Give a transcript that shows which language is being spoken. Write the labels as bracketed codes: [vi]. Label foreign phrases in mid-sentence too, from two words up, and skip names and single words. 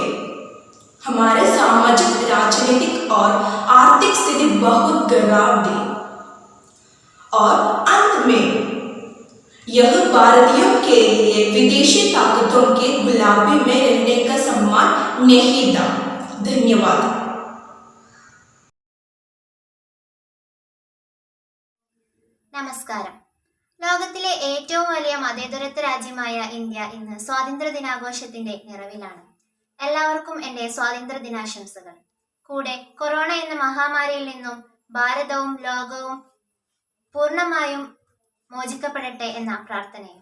[hi] हमारे सामाजिक, राजनीतिक और आर्थिक स्थिति बहुत खराब थी और अंत में यह भारतीयों के लिए विदेशी ताकतों के गुलामी में रहने का सम्मान नहीं था। धन्यवाद। [ml] നമസ്കാരം. ലോകത്തിലെ ഏറ്റവും വലിയ മതേതരത്വ രാജ്യമായ ഇന്ത്യ ഇന്ന് സ്വാതന്ത്ര്യ ദിനാഘോഷത്തിന്റെ നിറവിലാണ്. എല്ലാവർക്കും എൻ്റെ സ്വാതന്ത്ര്യ ദിനാശംസകൾ. കൂടെ കൊറോണ എന്ന മഹാമാരിയിൽ നിന്നും ഭാരതവും ലോകവും പൂർണ്ണമായും മോചിക്കപ്പെടട്ടെ എന്ന പ്രാർത്ഥനയും.